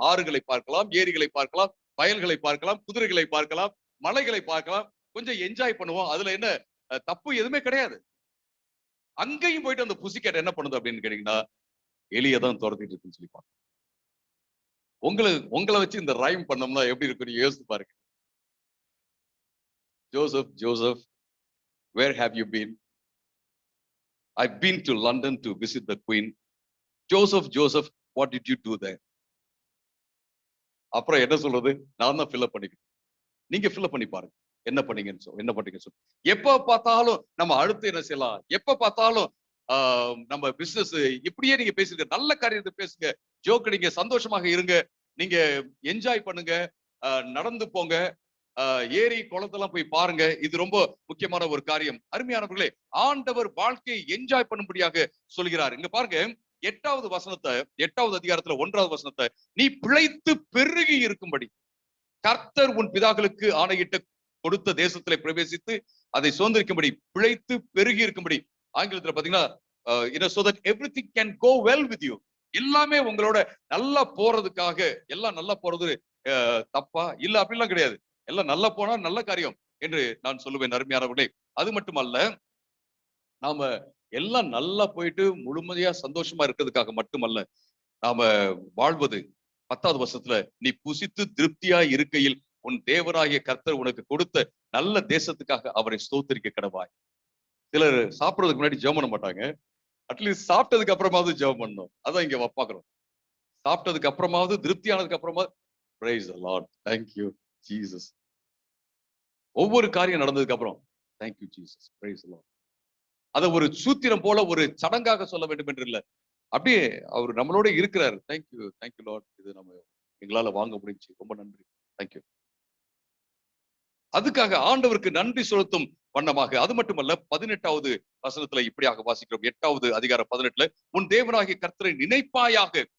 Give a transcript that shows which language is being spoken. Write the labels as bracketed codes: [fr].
[ta] ஆறுகளை பார்க்கலாம், ஏரிகளை பார்க்கலாம், வயல்களை பார்க்கலாம், குதிரைகளை பார்க்கலாம், மலைகளை பார்க்கலாம், கொஞ்சம் என்ஜாய் பண்ணுவோம். அதுல என்ன தப்பு எதுவுமே கிடையாது. அங்கேயும் போயிட்டு அந்த புசிக்கேட் என்ன பண்ணுது அப்படின்னு கேட்டீங்கன்னா, எலியதான் துரத்திட்டு இருக்குன்னு சொல்லி பார்க்கலாம். உங்களை வச்சு இந்த ரைம் பண்ணோம்னா எப்படி இருக்கும் நீங்க யோசிச்சு பாருங்க. [en] Joseph, Joseph, where have you been? I've been to London to visit the Queen. Joseph, Joseph, what did you do there? [ta] அப்புறம் என்ன சொல்றது, நான் தான் ஃபில்அப் பண்ணிக்கிறேன். நீங்க ஃபில்அப் பண்ணி பாருங்க என்ன பண்ணீங்கன்னு சொல்லு. எப்ப பார்த்தாலும் நம்ம அடுத்து என்ன செய்யலாம், எப்ப பார்த்தாலும் நம்ம பிசினஸ் இப்படியே நீங்க பேசுங்க, நல்ல காரியத்தை பேசுங்க, ஜோக் அடிங்க, சந்தோஷமாக இருங்க, நீங்க என்ஜாய் பண்ணுங்க, நடந்து போங்க, ஏரி குளத்தெல்லாம் போய் பாருங்க. இது ரொம்ப முக்கியமான ஒரு காரியம். அருமையானவர்களே, ஆண்டவர் வாழ்க்கையை என்ஜாய் பண்ணும்படியாக சொல்கிறார். இங்க பாருங்க, 8வது வசனத்தை, 8வது அதிகாரத்துல 1வது வசனத்தை, நீ பிழைத்து பெருகி இருக்கும்படி கர்த்தர் உன் பிதாக்களுக்கு ஆணையிட்டு கொடுத்த தேசத்திலே பிரவேசித்து அதை சுதந்திரிக்கும்படி, பிழைத்து பெருகி இருக்கும்படி. ஆங்கிலத்துல பாத்தீங்கன்னா [en] so that everything can go well with you. [ta] எல்லாமே உங்களோட நல்லா போறதுக்காக, எல்லாம் நல்லா போறது தப்பா இல்ல அப்படிலாம் கிடையாது. எல்லாம் நல்லா போனா நல்ல காரியம் என்று நான் சொல்லுவேன். அருமையானவர்களே, அது மட்டுமல்ல, நாம எல்லாம் நல்லா போயிட்டு முழுமையா சந்தோஷமா இருக்கிறதுக்காக மட்டுமல்ல நாம வாழ்வது. 10வது வசனத்துல, நீ புசித்து திருப்தியா இருக்கையில் உன் தேவனாகிய கர்த்தர் உனக்கு கொடுத்த நல்ல தேசத்துக்காக அவரை ஸ்தோத்திரிக்க கடவாய். சிலர் சாப்பிடுறதுக்கு முன்னாடி ஜெபம் பண்ண மாட்டாங்க. அட்லீஸ்ட் சாப்பிட்டதுக்கு அப்புறமாவது ஜெபம் பண்ணணும். அதான் இங்க பாக்குறோம். சாப்பிட்டதுக்கு அப்புறமாவது, திருப்தியானதுக்கு அப்புறமாவது [en] praise the Lord, thank you Jesus. [ta] ஒவ்வொரு காரியம் நடந்ததுக்கு அப்புறம் [en] thank you Jesus, praise the Lord. [ta] அத ஒரு சூத்திரம் போல ஒரு சடங்காக சொல்ல வேண்டும் என்று இல்ல, அப்படியே அவர் நம்மளோட இருக்கிறார். [en] thank you Lord, [ta] இது நம்ம எங்களால வாங்க முடிஞ்சு, ரொம்ப நன்றி, [en] thank you. [ta] அதுக்காக ஆண்டவருக்கு நன்றி செலுத்தும் வண்ணமாக. அது மட்டுமல்ல, 18வது வசனத்துல இப்படியாக வாசிக்கிறோம். 8வது அதிகாரம் 18ல, உன் தேவனாகிய கர்த்தரை நினைப்பாயாக